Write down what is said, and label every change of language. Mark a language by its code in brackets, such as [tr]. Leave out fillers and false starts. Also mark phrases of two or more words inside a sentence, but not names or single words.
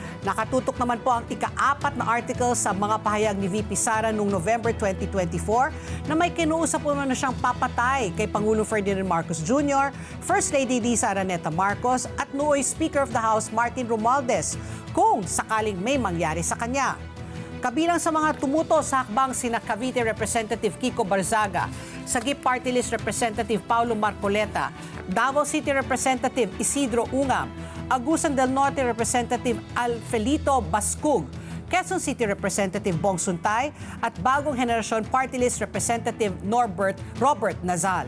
[tl] Nakatutok naman po ang ika-4 na article sa mga pahayag ni VP Sara noong November 2024 na may kinuusap po na siyang papatay kay Pangulong Ferdinand Marcos Jr., First Lady Liza Araneta Marcos at nooy [en] Speaker of the House [tl] Martin Romualdez kung sakaling may mangyari sa kanya. Kabilang sa mga tumuto sa hakbang sina Cavite Representative Kiko Barzaga, Sagip [en] Party List Representative [tl] Paulo Marcoleta, Davao City Representative Isidro Ungam, Agusan del Norte Representative Alfelito Bascug, Quezon City Representative Bong Suntay at Bagong Henerasyon [en] Party List Representative [tl] Robert Nazal.